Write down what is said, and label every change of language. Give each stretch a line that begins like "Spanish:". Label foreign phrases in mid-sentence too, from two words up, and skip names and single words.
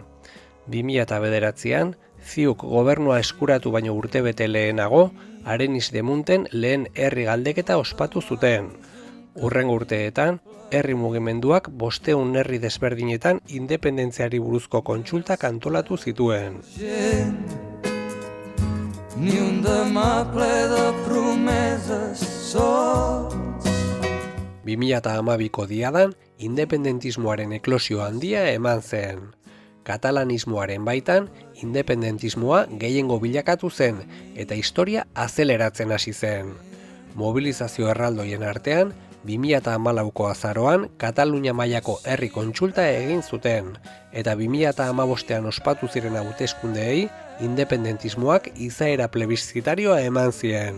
Basque: 2009an, Ziuk gobernua eskuratu baino urtebete lehenago, Arenis de Munten lehen herri galdeketa ospatu zuten. Hurrengo urteetan, herri mugimenduak 500 herri desberdinetan independentziari buruzko kontsultak antolatu zituen.
Catalan: Ni un demà ple de promeses sols.
Basque: 2012ko diadan, independentismoaren eklosio handia eman zen. Katalanismoaren baitan, independentismoa gehiengo bilakatu zen eta historia azeleratzen hasi zen. Mobilizazio erraldoien artean, 2014ko azaroan Katalunia mailako herri kontsulta egin zuten, eta 2015ean ospatu ziren hauteskundeei independentismoak izaera plebiszitarioa eman zien.